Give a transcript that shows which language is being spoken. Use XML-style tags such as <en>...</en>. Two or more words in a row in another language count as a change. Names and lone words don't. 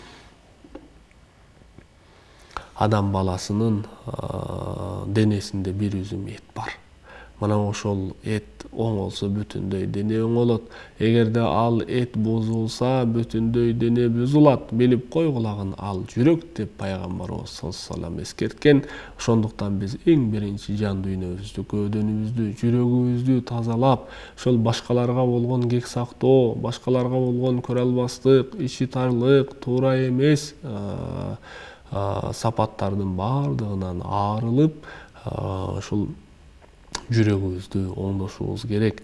<ky>Адам баласынын денесинде бир үзүм эт бар. Мына ошол эт оңолсо бүтүндөй дене оңолот. Эгерде ал эт бузулса, бүтүндөй дене бузулат. Билип койгулагын ал жүрөк деп пайгамбарыбыз</ky> <ar>صلى الله عليه وسلم</ar> <ky>эскерткен. Ошондуктан биз эң биринчи жан дүйнөбүздү, көөдөнүбүздү, жүрөгүбүздү тазалап, ошол башкаларга болгон кек сактоо, башкаларга болгон көрө албастык, ичи тарлык, туура эмес сапаттардын бардыгынан арылып, ошол жүрөгүбүздү оңдошубуз керек.</ky>